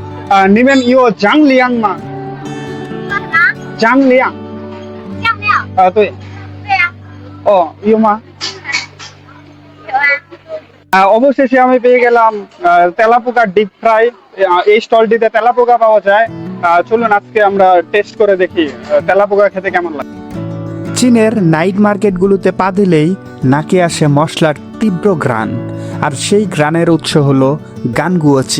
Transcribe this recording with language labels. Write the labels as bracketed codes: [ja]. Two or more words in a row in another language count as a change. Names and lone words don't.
[zh] 你们有张良吗？说什么？张良。酱料？对。对呀、哦，有吗？有啊。 [bn] অবশেষে আমি পেয়ে গেলাম তেলাপোকা [en] deep fry. [bn] এই স্টলটিতে তেলাপোকা পাওয়া যায়। চলুন আজকে আমরা টেস্ট করে দেখি তেলাপোকা খেতে কেমন লাগে। চীনের নাইট মার্কেটগুলোতে পা দিলেই নাকে আসে মশলার তীব্র ঘ্রাণ, আর সেই ঘ্রাণের উৎস হলো গানগুয়োচি।